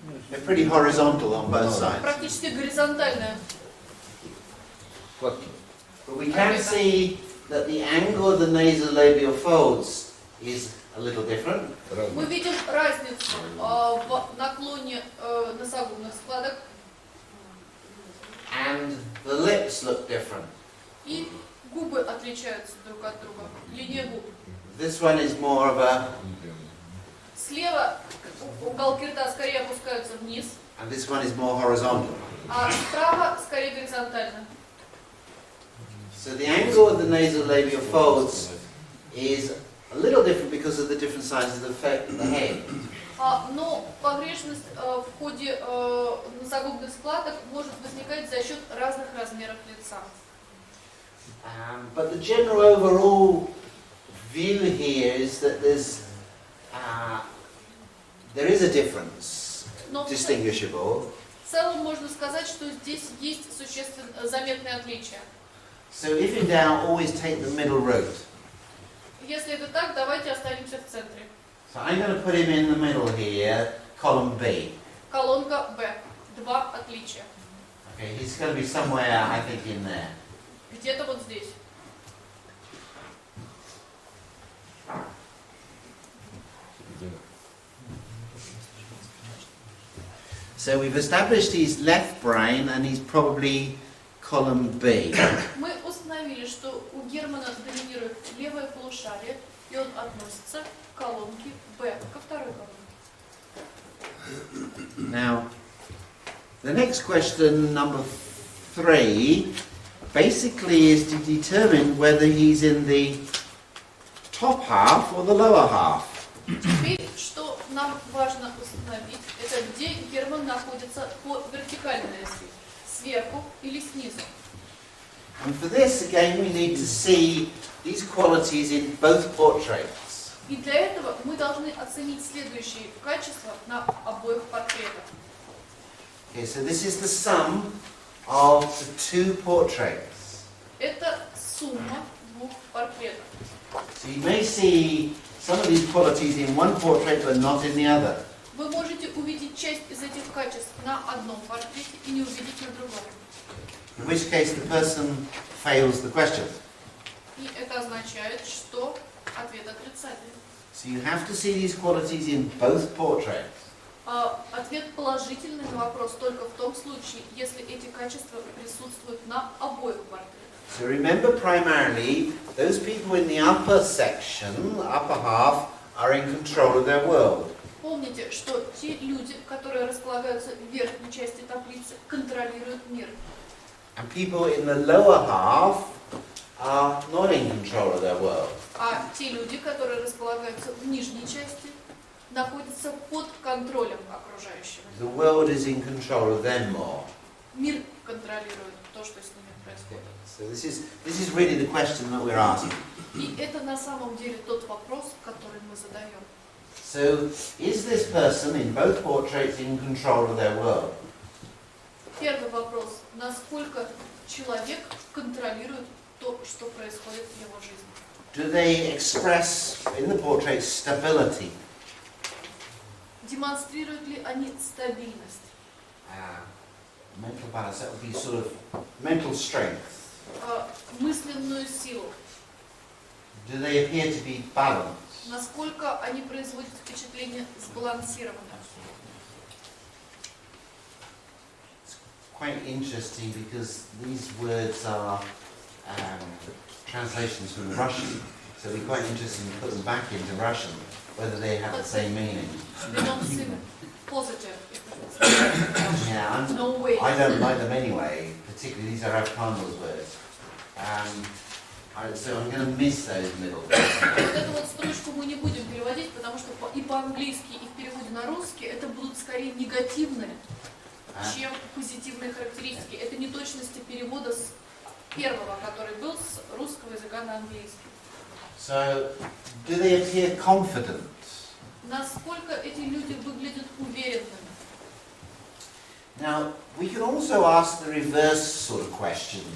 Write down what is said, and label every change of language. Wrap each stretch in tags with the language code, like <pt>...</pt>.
<en>They're pretty horizontal on both sides.</en> <ru>Практически горизонтальная. Вкладки.</ru> <en>But we can see that the angle of the nasolabial folds is a little different.</en> <ru>Мы видим разницу в наклоне носогубных складок,</ru> <en>And the lips look different.</en> <ru>и губы отличаются друг от друга. Линия губ.</ru> <en>This one is more of a,</en> <ru>Слева уголки рта скорее опускаются вниз,</ru> <en>and this one is more horizontal.</en> <ru>а справа скорее горизонтально.</ru> <en>So the angle of the nasolabial folds is a little different because of the different sizes of the head.</en> <ru>Но погрешность в ходе носогубных складок может возникать за счет разных размеров лица.</ru> <en>But the general overall view here is that there is a difference,</en> <ru>Но в</ru> <en>distinguishable.</en> <ru>целом можно сказать, что здесь есть существенно заметные отличия.</ru> <en>So if in doubt, always take the middle route.</en> <ru>Если это так, давайте останемся в центре.</ru> <en>So I'm going to put him in the middle here, column B.</en> <ru>Колонка Б. 2 отличия.</ru> <en>Okay, he's going to be somewhere, I think, in there.</en> <ru>Где-то вот здесь.</ru> <en>So we've established he's left brain and he's probably column B.</en> <ru>Мы установили, что у Германа доминирует левое полушарие, и он относится к колонке Б, ко второй колонке.</ru> <en>Now, the next question, number 3, basically is to determine whether he's in the top half or the lower half.</en> <ru>Теперь, что нам важно установить, это где Герман находится по вертикальной оси, сверху или снизу.</ru> <en>And for this, again, we need to see these qualities in both portraits.</en> <ru>И для этого мы должны оценить следующие качества на обоих портретах.</ru> <en>Okay, so this is the sum of the two portraits.</en> <ru>Это сумма двух портретов.</ru> <en>So you may see some of these qualities in one portrait but not in the other.</en> <ru>Вы можете увидеть часть из этих качеств на одном портрете и не увидеть на другом.</ru> <en>In which case the person fails the question.</en> <ru>И это означает, что ответ отрицательный.</ru> <en>So you have to see these qualities in both portraits.</en> <ru>Ответ положительный на вопрос только в том случае, если эти качества присутствуют на обоих портретах.</ru> <en>So remember, primarily, those people in the upper section, upper half, are in control of their world.</en> <ru>Помните, что те люди, которые располагаются в верхней части таблицы, контролируют мир.</ru> <en>And people in the lower half are not in control of their world.</en> <ru>А те люди, которые располагаются в нижней части, находятся под контролем окружающего.</ru> <en>The world is in control of them more.</en> <ru>Мир контролирует то, что с ними происходит.</ru> <en>So this is really the question that we're asking.</en> <ru>И это на самом деле тот вопрос, который мы задаем.</ru> <en>So is this person in both portraits in control of their world?</en> <ru>Первый вопрос. Насколько человек контролирует то, что происходит в его жизни?</ru> <en>Do they express in the portrait stability?</en> <ru>Демонстрируют ли они стабильность?</ru> <en>Mental balance, that would be sort of mental strength.</en> <ru>Мысленную силу?</ru> <en>Do they appear to be balanced?</en> <ru>Насколько они производят впечатление сбалансированным?</ru> <en>Quite interesting because these words are translations from Russian, so it'd be quite interesting to put them back into Russian, whether they have the same meaning. Positive. Yeah, No way. I don't like them anyway, particularly these are Afghan's words. So I'm going to miss those middle.</en> <ru>Вот эту вот строчку мы не будем переводить, потому что и по-английски, и в переводе на русский это будут скорее негативные, чем позитивные характеристики. Это неточности перевода с первого, который был с русского языка на английский.</ru> <en>So, do they appear confident?</en> <ru>Насколько эти люди выглядят уверенными?</ru> <en>Now, we can also ask the reverse sort of questions.</en>